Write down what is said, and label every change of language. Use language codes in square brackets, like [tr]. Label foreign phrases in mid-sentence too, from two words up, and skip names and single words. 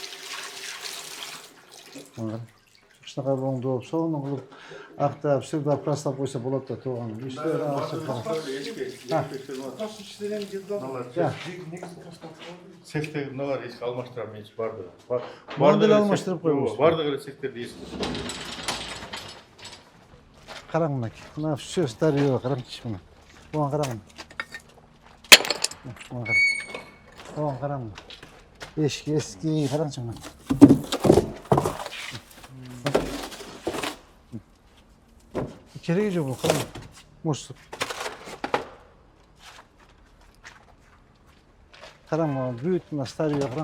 [ky] Ушунака оңдоп болуп, сонун кылып актап, сырдап, краслап койсо болот да, тууганым. Иштер ашып кара. Цехтеги мыналар эски алмаштырам, эч барды. Барды эле алмаштырып койбойсуң. Бардык эле цехтерди эски. Караң мынаки. Мына [ru] все старье, [ky] караңчы мына. Оған караң. Оған караң. Оған караң. Eski караңчы мына. Кереги жок бул, караң. Мусор. Караң мына бүт мына старье караң.